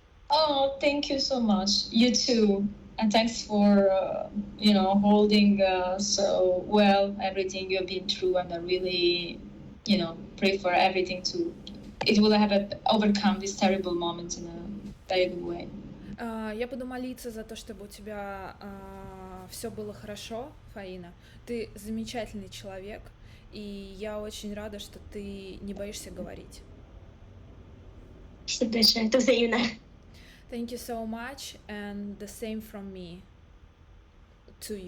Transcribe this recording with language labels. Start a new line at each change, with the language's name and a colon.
English: Oh, thank you so much. You too, and thanks for holding so well everything you've been through, and I really pray for everything it will have overcome this terrible moment in a very good way.
Russian: Я буду молиться за то, чтобы у тебя все было хорошо, Фаина. Ты замечательный человек, и я очень рада, что ты не боишься говорить. Спасибо большое, это взаимно.
English: Thank you so much, and the same from me to you.